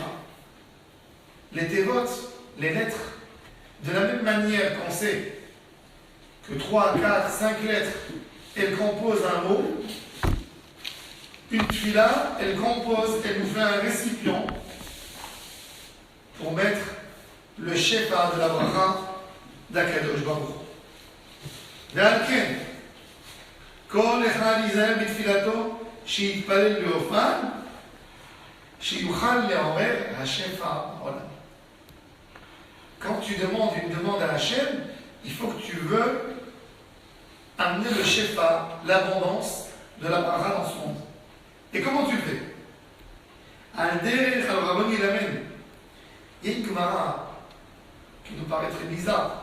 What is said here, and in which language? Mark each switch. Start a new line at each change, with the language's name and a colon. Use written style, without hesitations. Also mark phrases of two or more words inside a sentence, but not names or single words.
French: Les tevot, les lettres, de la même manière qu'on sait que 3, 4, 5 lettres, elles composent un mot, une tefila, elle compose, elle nous fait un récipient pour mettre le shefa de la bracha d'
Hebrew: הקדוש ברוך. ועל כן, כל אחד ייזהר בתפילתו שיתפלל באופן שיוכל לעורר השפע בעולם.
French: Quand tu demandes une demande à Hachem, il faut que tu veux amener le shefa, l'abondance de la bracha dans ce monde. Et comment tu le fais? Al derech al rabban ilamen. Il y a une Gemara qui nous paraît très bizarre.